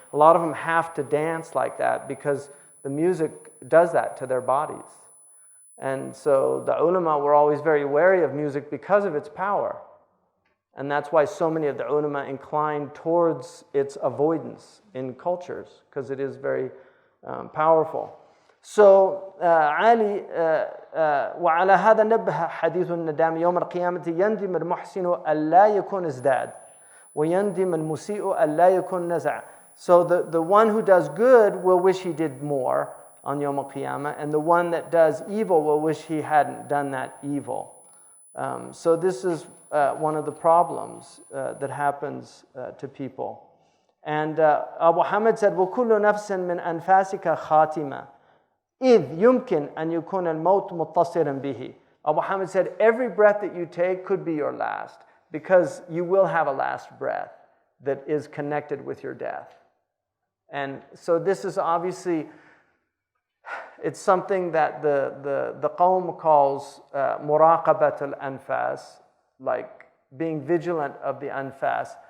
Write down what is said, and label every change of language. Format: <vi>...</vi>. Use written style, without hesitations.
<en>A lot of them have to dance like that because the music does that to their bodies. And so the ulama were always very wary of music because of its power. And that's why so many of the ulama incline towards its avoidance in cultures, because it is very powerful. So Ali,</en> <ar>وعلى هذا نبه حديث الندام يوم القيامة يندم المحسن ألا يكون ازداد ويندم المسيء ألا يكون نزع.</ar> <en>So the one who does good will wish he did more on Yom al-Qiyamah, and the one that does evil will wish he hadn't done that evil. So this is one of the problems that happens to people. And Abu Hamid said,</en> <ar>وَكُلُّ نَفْسٍ مِّنْ أَنفَاسِكَ خَاتِمَةً إِذْ يُمْكِنْ أَنْ يُكُونَ الْمَوْتُ مُتَّصِرًا بِهِ.</ar> <en>Abu Hamid said, every breath that you take could be your last, because you will have a last breath that is connected with your death. And so this is obviously, it's something that the Qawm calls muraqabat al-anfas, like being vigilant of the anfas.</en>